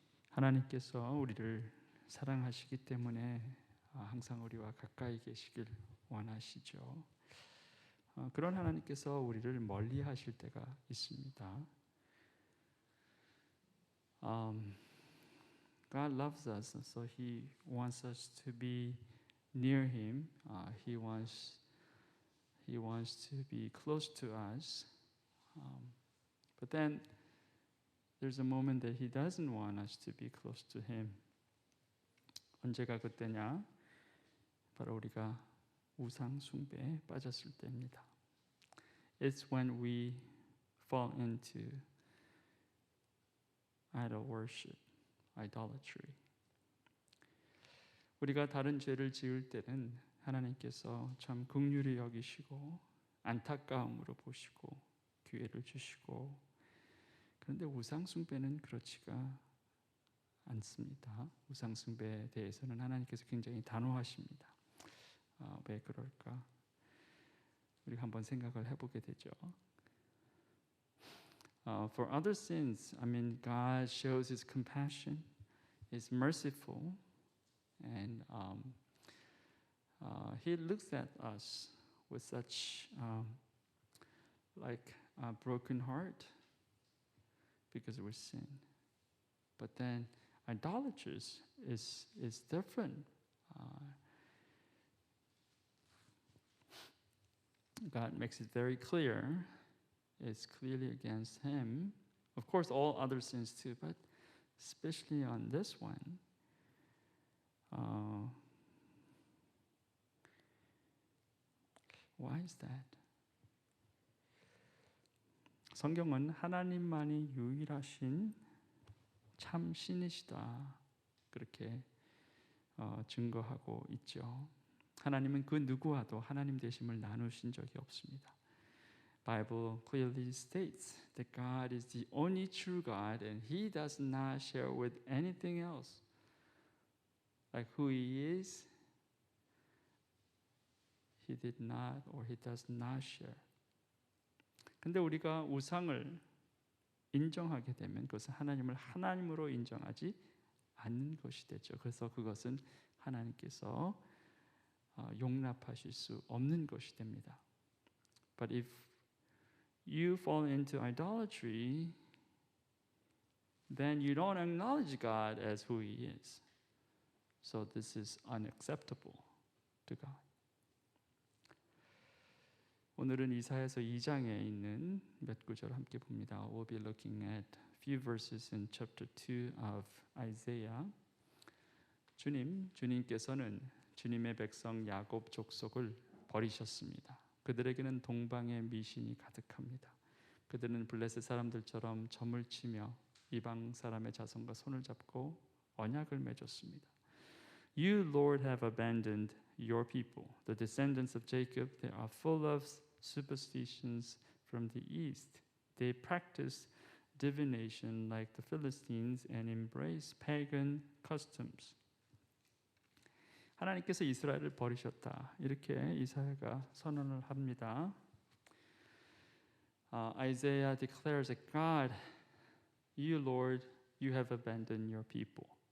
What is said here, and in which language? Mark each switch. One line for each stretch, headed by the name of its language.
Korean: 하나님께서 우리를 사랑하시기 때문에 항상 우리와 가까이 계시길 원하시죠. 그런 하나님께서 우리를 멀리 하실 때가 있습니다.
English: God loves us, so He wants us to be near Him. He wants to be close to us. But then there's a moment that He doesn't want us to be close to Him.
Korean: 언제가 그때냐? 바로 우리가 우상 숭배에 빠졌을 때입니다.
English: It's when we fall into idol worship, idolatry.
Korean: 우리가 다른 죄를 지을 때는 하나님께서 참 긍휼히 여기시고 안타까움으로 보시고 기회를 주시고, 그런데 우상 숭배는 그렇지가 않습니다. 우상 숭배에 대해서는 하나님께서 굉장히 단호하십니다. 왜 그럴까? 우리가 한번 생각을 해보게 되죠.
English: For other sins, God shows His compassion, is merciful, and He looks at us with such like a broken heart because we're sin. But then idolaters is different. God makes it very clear. It's clearly against Him. Of course, all other sins too, but especially on this one. Why is that?
Korean: 성경은 하나님만이 유일하신 참 신이시다, 그렇게 증거하고 있죠. 하나님은 그 누구와도 하나님 되심을 나누신 적이 없습니다.
English: Bible clearly states that God is the only true God and He does not share with anything else. Like who He is, He did not or He does not share.
Korean: 근데 우리가 우상을 인정하게 되면 그것은 하나님을 하나님으로 인정하지 않는 것이 되죠. 그래서 그것은 하나님께서 용납하실 수 없는 것이 됩니다.
English: But if you fall into idolatry, then you don't acknowledge God as who He is. So this is unacceptable to God.
Korean: 오늘은 이사야서 2장에 있는 몇 구절 함께 봅니다.
English: We'll be looking at a few verses in chapter 2 of Isaiah.
Korean: 주님께서는 주님의 백성 야곱 족속을 버리셨습니다. 그들에게는 동방의 미신이 가득합니다. 그들은 블레셋 사람들처럼 점을 치며 이방 사람의 자손과 손을 잡고 언약을 맺었습니다.
English: You, Lord, have abandoned your people. The descendants of Jacob, they are full of superstitions from the east. They practice divination like the Philistines and embrace pagan customs.
Korean: 하나님께서 이스라엘을 버리셨다, 이렇게 이사야가 선언을 합니다.
English: Isaiah declares that God, you Lord, you have abandoned your people.